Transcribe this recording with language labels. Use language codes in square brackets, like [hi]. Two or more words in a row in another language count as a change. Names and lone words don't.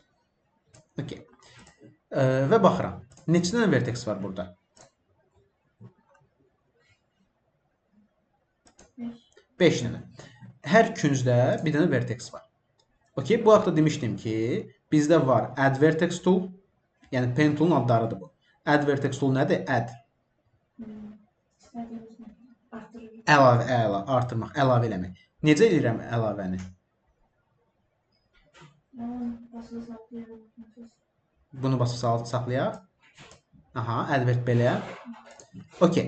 [az] Okey. Və baxıram. Neçə dənə vertex var burada? 5 dənə. Hər küncdə bir dənə vertex var. Okey. Bu haqda demişdim ki, bizdə var [en] add vertex tool. [az] Yəni [en] pen tool'un [az] adlarıdır bu. [en] Add vertex tool [az] nədir? Add. Əlavə, artırmaq, əlavə eləmək. Necə edirəm əlavəni? Bunu basıb saxlayaq. Aha, advert belə. Okey.